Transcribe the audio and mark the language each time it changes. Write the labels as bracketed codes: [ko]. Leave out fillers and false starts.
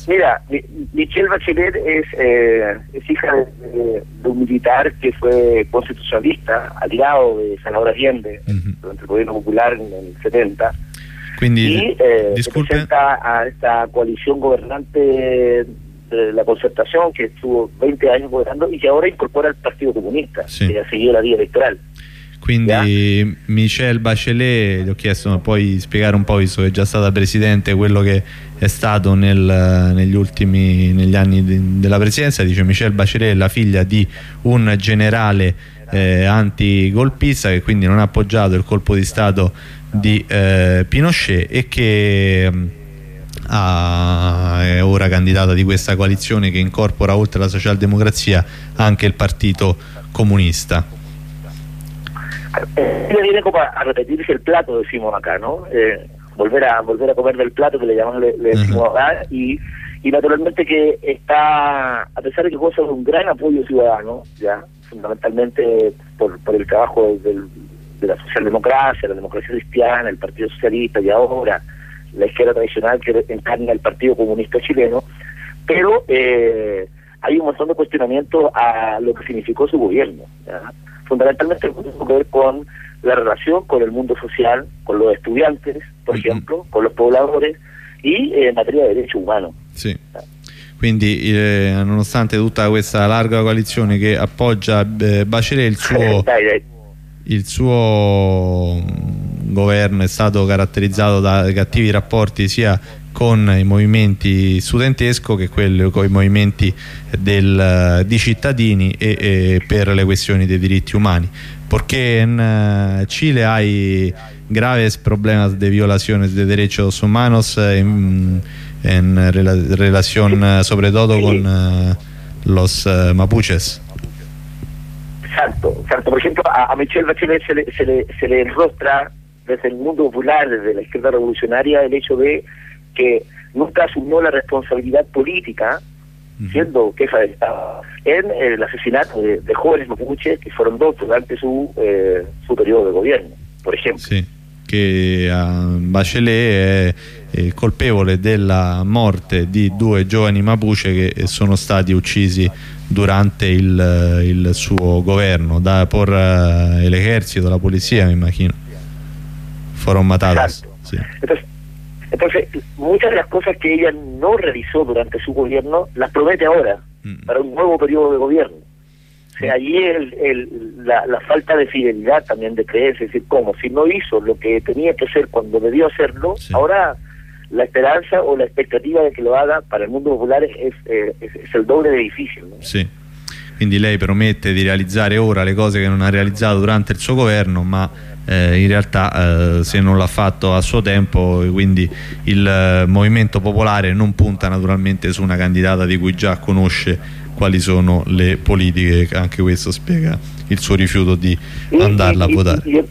[es] Sí, mira, Michelle Bachelet es hija de un militar que fue constitucionalista, aliado de Salvador Allende durante el gobierno popular en el 70. [it] Quindi, [es] representa a esta coalición gobernante la Concertación, que estuvo 20 años gobernando y que ahora incorpora al Partido Comunista, sí, que ha seguido la vía electoral. [it] Quindi [es] ya. [it] Michelle Bachelet, le ho chiesto, puoi spiegare un po', visto che è già stata presidente, quello che è stato negli anni della presidenza. Dice Michelle Bachelet è la figlia di un generale antigolpista, che quindi non ha appoggiato il colpo di Stato di Pinochet e che è ora candidata di questa coalizione che incorpora, oltre alla socialdemocrazia, anche il Partito Comunista. Viene come a ripetersi il plato, [es] decimo acá, no? Volver a comer del plato, che le llamamos, le decimos acá, y naturalmente que está, a pesar de que goza un gran apoyo ciudadano, ya, fundamentalmente por el trabajo de la socialdemocracia, la democracia cristiana, el Partido Socialista, y ahora la izquierda tradicional que encarna el Partido Comunista Chileno, pero hay un montón de cuestionamientos a lo que significó su gobierno, ¿ya? Fundamentalmente tiene que ver con la relación con el mundo social, con los estudiantes, por ejemplo, con los pobladores y en materia de derechos humanos. Sí. [it] Quindi, nonostante tutta questa larga coalizione che appoggia Bachelet, il suo governo è stato caratterizzato da cattivi rapporti sia con i movimenti studentesco che quello con i movimenti di cittadini e per le questioni dei diritti umani, perché in Cile hai [es] graves problemas de violaciones de derechos humanos en relación sobre todo con los mapuches. Exacto. Por ejemplo, a Michelle Bachelet se le enrostra desde el mundo popular, desde la izquierda revolucionaria, el hecho de que nunca asumió la responsabilidad política, siendo jefa de Estado, en el asesinato de jóvenes mapuches, que fueron dos durante su periodo de gobierno, por ejemplo. Sí, que [it] Bachelet es colpevole della morte di due giovani mapuche che sono stati uccisi durante il suo governo da por l'esercito, la polizia, mi immagino, [es] fueron matados. Sí. Entonces muchas de las cosas que ella no realizó durante su gobierno las promete ahora para un nuevo periodo de gobierno. sea, allí la falta de fidelidad también de creerse, es decir, ¿cómo? Si no hizo lo que tenía que hacer cuando debió hacerlo, sí. Ahora la esperanza o la expectativa de que lo haga para el mundo popular es el doble de difícil, ¿no? [it] Sì. Quindi lei promette di realizzare ora le cose che non ha realizzato durante il suo governo, ma in realtà se non l'ha fatto a suo tempo, quindi il Movimento Popolare non punta naturalmente su una candidata di cui già conosce quali sono le politiche, anche questo spiega il suo rifiuto di andarla a votare.